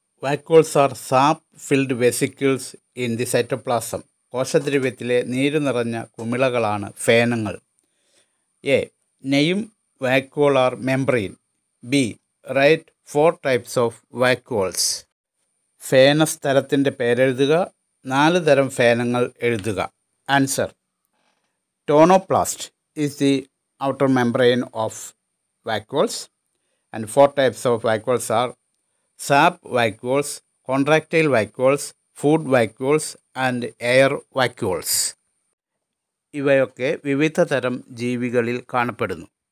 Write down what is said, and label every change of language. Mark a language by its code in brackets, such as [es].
[en] Vacuoles are sap-filled vesicles in the cytoplasm. [ml] കോശദ്രവ്യത്തിലെ നീര് നിറഞ്ഞ കുമിളകളാണ് ഫേനങ്ങൾ. [en] A. Name vacuolar membrane. B. Write 4 types of vacuoles. [ml] ഫേനസ് തരത്തിൻ്റെ പേരെഴുതുക. 4 തരം ഫേനങ്ങൾ എഴുതുക. [en] Answer. Tonoplast is the outer membrane of vacuoles, and 4 types of vacuoles are sap vacuoles, contractile vacuoles, food vacuoles, and air vacuoles. [ml] ഇവയൊക്കെ വിവിധ തരം ജീവികളിൽ കാണപ്പെടുന്നു.